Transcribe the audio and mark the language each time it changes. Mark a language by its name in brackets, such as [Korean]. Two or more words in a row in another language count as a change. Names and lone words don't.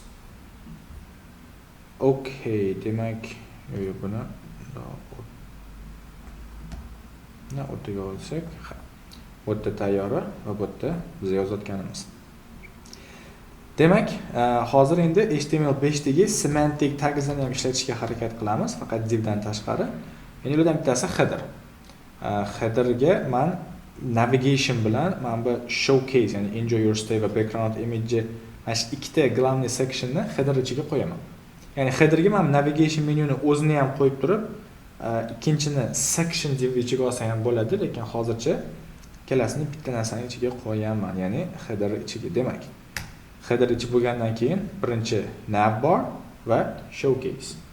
[Uzbek] Okay, demak, buni o'rtaga olsak, bu yerda tayyori va bu yerda biz yozayotganimiz. Demak, hozir endi HTML5 dagi semantik tagslarni ham ishlatishga harakat qilamiz, faqat divdan tashqari. Endi ulardan bittasi header. Headerga men navigation bilan men bu showcase, ya'ni [English] enjoy your stay [Uzbek] va background image mana shu ikkita главный sectionni header ichiga qo'yaman. Ya'ni headerga men navigation menyuni o'zini ham qo'yib turib, ikkinchini section div ichiga olsam ham bo'ladi, lekin hozircha ikkalasini bitta narsaning ichiga qo'yaman, ya'ni header ichiga. Demak, header ichi bo'lgandan keyin birinchi navbar va showcase.